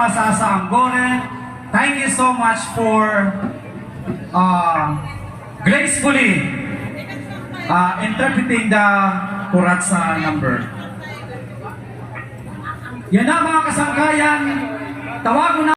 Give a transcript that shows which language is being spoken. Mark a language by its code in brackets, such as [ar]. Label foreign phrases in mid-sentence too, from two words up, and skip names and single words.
[war] sa Angolan. [en] Thank you so much for gracefully interpreting the Kuratsa number. [war] Yan na mga kasangkayan, tawagon na